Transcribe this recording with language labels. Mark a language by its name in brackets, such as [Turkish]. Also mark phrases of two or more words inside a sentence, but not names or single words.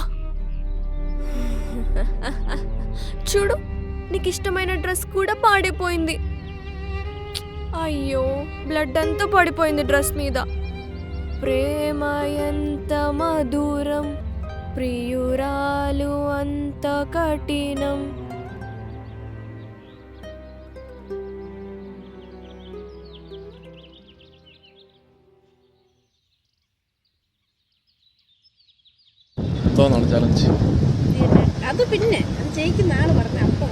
[Telugu] చూడు, నీకు ఇష్టమైన డ్రెస్ కూడా పాడిపోయింది. అయ్యో, బ్లడ్ అంతా పడిపోయింది డ్రెస్ మీద. ప్రేమ ఎంత మధురం, ప్రియురాలు అంత కఠినం. [Malayalam] എന്തോന്നാണ് ചലഞ്ച്? അത് പിന്നെ അത് ജയിക്കുന്ന ആള് പറഞ്ഞ അപ്പൊ